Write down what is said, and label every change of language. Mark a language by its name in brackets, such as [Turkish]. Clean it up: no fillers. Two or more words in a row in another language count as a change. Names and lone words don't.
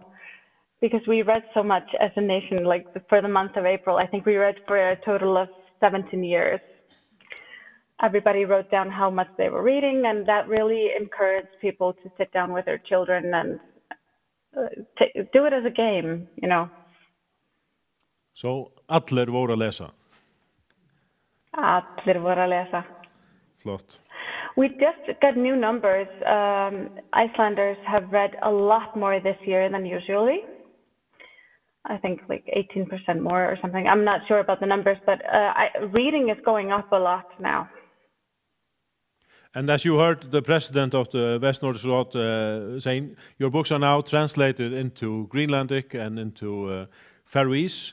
[English] Because we read so much as a nation, for the month of April, I think we read for a total of 17 years. Everybody wrote down how much they were reading, and that really encouraged people to sit down with their children and do it as a game, So, [Icelandic] allir voru að lesa? Allir voru að lesa. Flott. [English] We just got new numbers. Icelanders have read a lot more this year than usually. I think 18% more or something. I'm not sure about the numbers, but reading is going up a lot now. And as you heard the president of the Vestnordisk Råd saying, your books are now translated into Greenlandic and into Faroese.